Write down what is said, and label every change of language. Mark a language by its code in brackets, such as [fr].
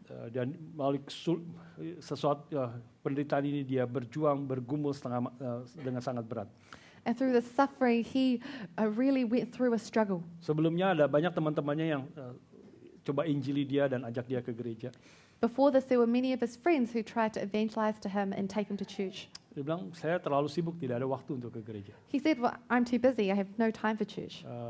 [id] Dan melalui sesuatu penderitaan ini dia bergumul dengan sangat berat. [en] And through the suffering, he really went through a struggle. [id] Sebelumnya ada banyak teman-temannya yang coba injili dia dan ajak dia ke gereja. [en] Before this, there were many of his friends who tried to evangelize to him and take him to church. [id] Dia bilang, saya terlalu sibuk, tidak ada waktu untuk ke gereja. [en] He said, well, I'm too busy, I have no time for church.